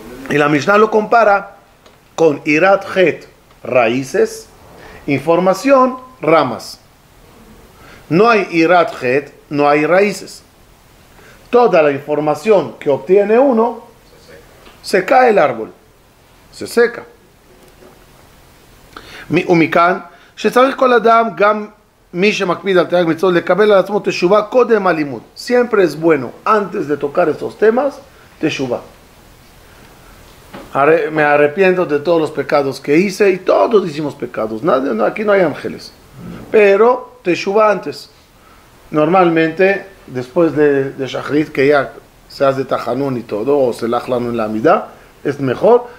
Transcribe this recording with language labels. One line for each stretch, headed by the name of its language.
Spanish: Y la Mishnah lo compara con Irat Het, raíces, información, ramas. No hay Irat Het, no hay raíces. Toda la información que obtiene uno, se cae el árbol, se seca.
Hebrew: ומכאן שצריך כל אדם, גם מי שמקפיד על תרי"ג מצוות, לקבל על עצמו תשובה קודם הלימוד.
Spanish: Siempre es bueno, antes de tocar estos temas, תשובה. Me arrepiento de todos los pecados que hice, y todos hicimos pecados. Aquí no hay ángeles. Pero teshuva antes. Normalmente, después de Shachrit, que ya se hace Tajanun y todo, o se lajlan en la amida, es mejor.